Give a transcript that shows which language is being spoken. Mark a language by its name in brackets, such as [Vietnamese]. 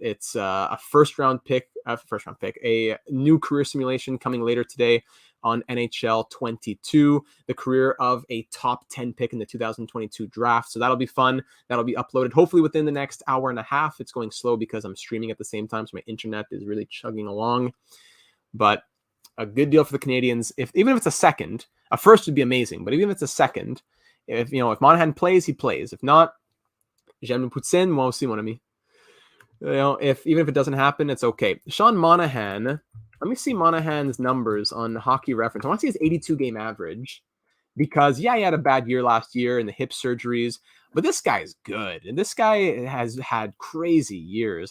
[English] It's a first round pick, a new career simulation coming later today on NHL 22, the career of a top 10 pick in the 2022 draft. So that'll be fun. That'll be uploaded hopefully within the next hour and a half. It's going slow because I'm streaming at the same time, so my internet is really chugging along. But a good deal for the Canadiens. Even if it's a second, a first would be amazing. But even if it's a second, if Monahan plays, he plays. If not, [French] j'aime le poutine, moi aussi, mon ami. [English] Even if it doesn't happen, it's okay. Sean Monahan. Let me see Monahan's numbers on Hockey Reference. I want to see his 82 game average because he had a bad year last year and the hip surgeries. But this guy is good, and this guy has had crazy years.